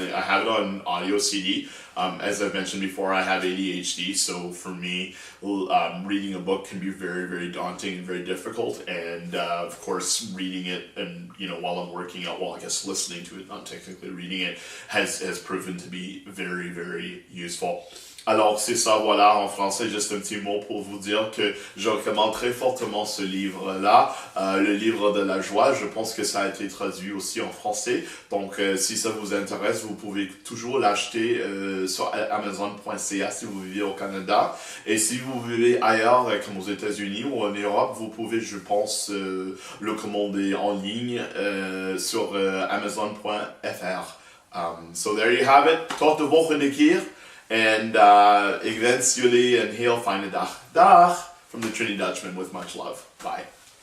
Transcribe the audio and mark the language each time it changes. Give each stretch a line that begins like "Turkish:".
English: I have it on audio CD. As I've mentioned before, I have ADHD, so for me, reading a book can be very, very daunting and very difficult. And of course, reading it and, while I'm working out, I guess listening to it, not technically reading it, has proven to be very, very useful.
French: Alors c'est ça, voilà, en français, juste un petit mot pour vous dire que je recommande très fortement ce livre-là, le livre de la joie. Je pense que ça a été traduit aussi en français, donc si ça vous intéresse, vous pouvez toujours l'acheter sur Amazon.ca si vous vivez au Canada, et si vous vivez ailleurs, comme aux États-Unis ou en Europe, vous pouvez, je pense, le commander en ligne sur Amazon.fr.
English: So there you have it.
Dutch: Tot de volgende keer.
English: And
Dutch: ik wens jullie een heel fijne dag. Dag!
English: From the Trini-Dutchman with much love. Bye.